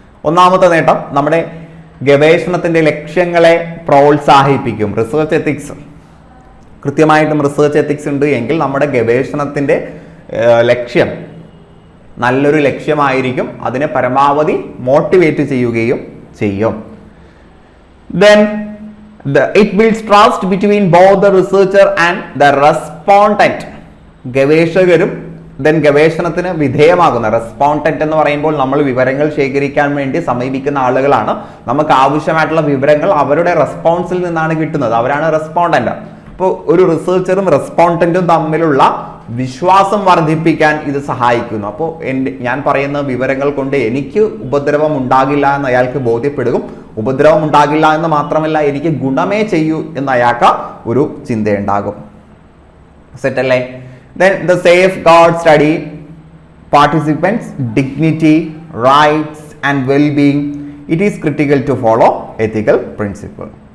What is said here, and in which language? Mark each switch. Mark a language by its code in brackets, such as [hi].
[ml] ഒന്നാമത്തെ നേട്ടം, നമ്മുടെ ഗവേഷണത്തിന്റെ ലക്ഷ്യങ്ങളെ പ്രോത്സാഹിപ്പിക്കും റിസർച്ച് എത്തിക്സ്. കൃത്യമായിട്ടും റിസർച്ച് എത്തിക്സ് ഉണ്ട് എങ്കിൽ നമ്മുടെ ഗവേഷണത്തിന്റെ ലക്ഷ്യം നല്ലൊരു ലക്ഷ്യമായിരിക്കും, അതിനെ പരമാവധി മോട്ടിവേറ്റ് ചെയ്യുകയും ചെയ്യും. [en] Then it builds trust between both the researcher and the respondent. [ml] ഗവേഷകരും ഗവേഷണത്തിന് വിധേയമാകുന്ന റെസ്പോണ്ടന്റ് എന്ന് പറയുമ്പോൾ നമ്മൾ വിവരങ്ങൾ ശേഖരിക്കാൻ വേണ്ടി സമീപിക്കുന്ന ആളുകളാണ്. നമുക്ക് ആവശ്യമായിട്ടുള്ള വിവരങ്ങൾ അവരുടെ റെസ്പോൺസിൽ നിന്നാണ് കിട്ടുന്നത്, അവരാണ് റെസ്പോണ്ടന്റ്. അപ്പോൾ ഒരു റിസർച്ചറും റെസ്പോണ്ടന്റും തമ്മിലുള്ള വിശ്വാസം വർദ്ധിപ്പിക്കാൻ ഇത് സഹായിക്കുന്നു. അപ്പോൾ ഞാൻ പറയുന്ന വിവരങ്ങൾ കൊണ്ട് എനിക്ക് ഉപദ്രവം ഉണ്ടാകില്ല എന്ന് അയാൾക്ക് ബോധ്യപ്പെടും. ഉപദ്രവം ഉണ്ടാകില്ല എന്ന് മാത്രമല്ല, എനിക്ക് ഗുണമേ ചെയ്യൂ എന്ന് അയാൾക്ക് ഒരു ചിന്തയുണ്ടാകും. സെറ്റല്ലേ? [en] Then the safeguard study participants' dignity, rights and well-being. It is critical to follow ethical principle.